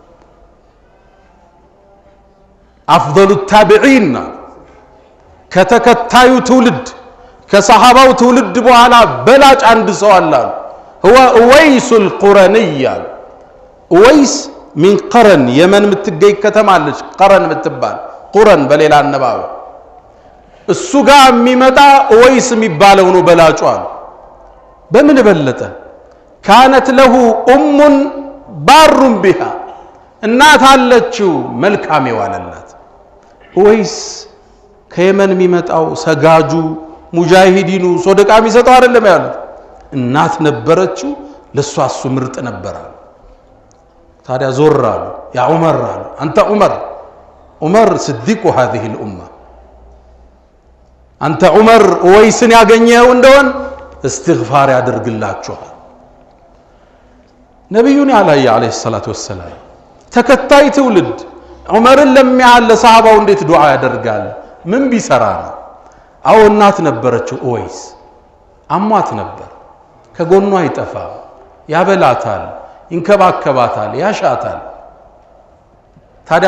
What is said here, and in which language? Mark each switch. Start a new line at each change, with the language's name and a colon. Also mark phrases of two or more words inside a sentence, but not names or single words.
Arabic: أفضل التابعين
Amharic: ከተከታዩ ትውልድ ከሰሃባው ትውልድ በኋላ በላጭ አንድ ሰው አለ
Arabic: هو اويس القرني اويس من قرن
Amharic: የመን ምትገኝ ከተማለች ቀረን ምትባል ቁረን በሌላ አነባበ እሱ ጋር የሚመጣ اويس የሚባለው ነው በላጩ አለ በምን በለጠ
Arabic: كانت له ام بار بها
Amharic: እናት አለችው መልካም የዋለላት اويس ከየመን የሚመጣው ሰጋጁ ሙጃሂዲኑ ሶደቃ የሚሰጠው አይደለም ያሉት እናት ነበረችው ለሷ እሱ ምርጥ ነበር ታዲያ ዞር አሉ ያ ዑመር አሉ አንተ ዑመር
Arabic: صديق هذه الامه
Amharic: አንተ ዑመር ወይስን ያገኘው እንደሆን استغفار ያደርግላችኋል ነብዩን ያላየ
Arabic: عليه الصلاة والسلام
Amharic: ተከታይ ትውልድ ዑመርን ለሚያለ ለሰሃባው እንዴት ዱዓ ያደርጋል ምን ቢሰራ ነው አው እናት ነበረችው ወይስ አሟት ነበር ከጎኗ አይጠፋ ያበላታል ይንከባከባታል ያሻታል ታዲያ